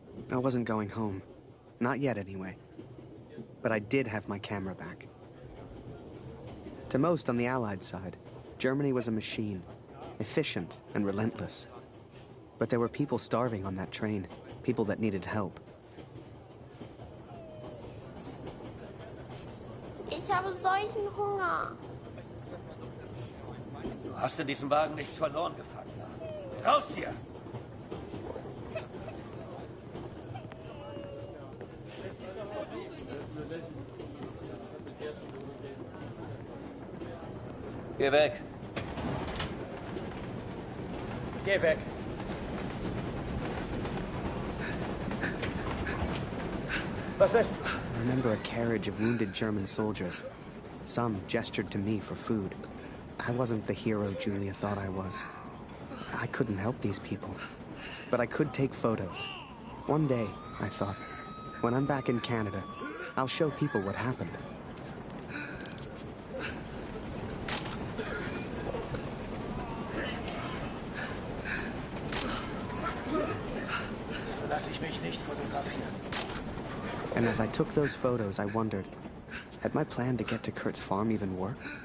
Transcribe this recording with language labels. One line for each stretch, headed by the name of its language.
English: I wasn't going home. Not yet, anyway. But I did have my camera back. To most on the Allied side, Germany was a machine, efficient and relentless. But there were people starving on that train, people that needed help.
German: Ich habe solchen Hunger. Du hast in diesem Wagen nichts verloren, Gefangener. Raus hier! Geh weg. Geh weg. Was ist?
English: I remember a carriage of wounded German soldiers. Some gestured to me for food. I wasn't the hero Julia thought I was. I couldn't help these people. But I could take photos. One day, I thought, when I'm back in Canada, I'll show people what happened.
German: So lasse ich mich nicht fotografieren.
English: And as I took those photos, I wondered, had my plan to get to Kurt's farm even worked?